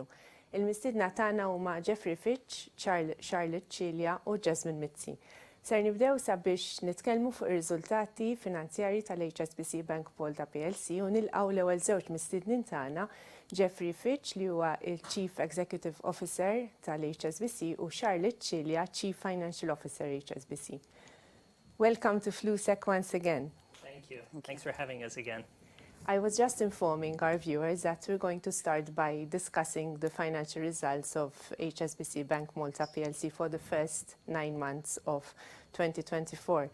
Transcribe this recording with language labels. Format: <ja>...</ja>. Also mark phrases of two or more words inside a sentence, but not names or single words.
<mt>Il-mistiedna tagħna huma Geoffrey Fichte, Charlotte Cilia u Jasmine Mizzi. Ser nibdew sabiex nitkellmu fuq ir-riżultati finanzjarji tal-HSBC Bank Malta PLC u nilqgħu l-ewwel żewġ mistiednin tagħna, Geoffrey Fichte li huwa il-</mt> <en>Chief Executive Officer</en> <mt>tal-HSBC u Charlotte Cilia,</mt> <en>Chief Financial Officer HSBC. Welcome to Flusek once again. Thank you. Thanks for having us again. I was just informing our viewers that we're going to start by discussing the financial results of HSBC Bank Malta PLC for the first 9 months of 2024.</en>